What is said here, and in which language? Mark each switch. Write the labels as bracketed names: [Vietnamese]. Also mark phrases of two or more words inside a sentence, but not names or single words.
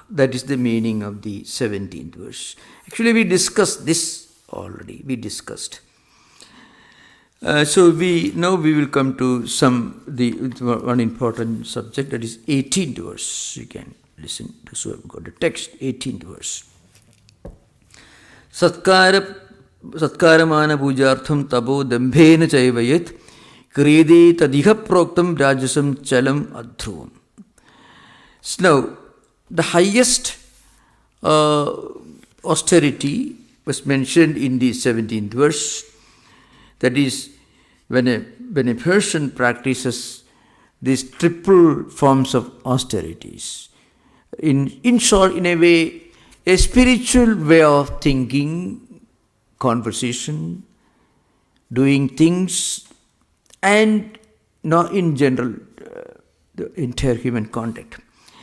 [English] That is the meaning of the 17th verse. Actually, we discussed this already. So now we will come to one important subject, that is 18th verse. You can listen to, so I've got the text, 18th verse. [Sanskrit] Satkaramana pujartham tabo dambhena chaivayat kriyade tadiha proktam rajasam chalam adhruvam. [English] So now, the highest austerity was mentioned in the 17th verse. That is, when a person practices these triple forms of austerities, in short, in a way, a spiritual way of thinking, conversation, doing things, and not in general, the entire human conduct.